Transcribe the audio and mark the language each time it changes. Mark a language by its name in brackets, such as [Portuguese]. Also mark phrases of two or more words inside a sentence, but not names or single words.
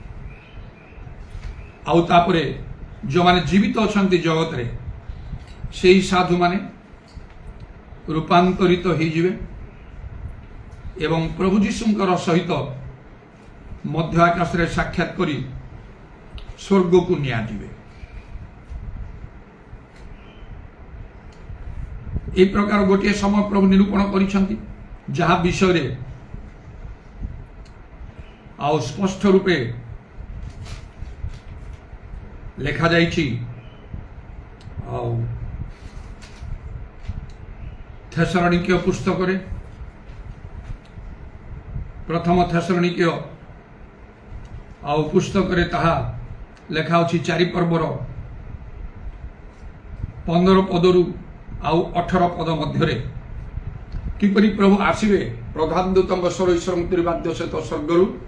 [Odia] ଆଉ ତାପରେ ଯେଉଁମାନେ ଜୀବିତ ଅଛନ୍ତି ଜଗତରେ ସେହି ସାଧୁମାନେ ରୂପାନ୍ତରିତ ହୋଇଯିବେ ଏବଂ ପ୍ରଭୁ ଯୀଶୁଙ୍କର ସହିତ ମଧ୍ୟ ଆକାଶରେ ସାକ୍ଷାତ କରି ସ୍ୱର୍ଗକୁ ନିଆଯିବେ। ଏହି ପ୍ରକାର ଗୋଟିଏ ସମୟ ପ୍ରଭୁ ନିରୂପଣ କରିଛନ୍ତି, ଯାହା ବିଷୟରେ ଆଉ ସ୍ପଷ୍ଟ ରୂପେ ଲେଖାଯାଇଛି। ଆଉ ଥେସଲୋନିକୀୟ ପୁସ୍ତକରେ, ପ୍ରଥମ ଥେସଲୋନିକୀୟ ଆଉ ପୁସ୍ତକରେ ତାହା ଲେଖା ଅଛି 4 ପର୍ବର 15 ପଦରୁ ଆଉ 18 ପଦ ମଧ୍ୟରେ କିପରି ପ୍ରଭୁ ଆସିବେ ପ୍ରଧାନ ଦୂତଙ୍କ ସ୍ୱର ଈଶ୍ୱରଙ୍କ ତ୍ରିବାଦ୍ୟ ସହିତ ସ୍ୱର୍ଗରୁ,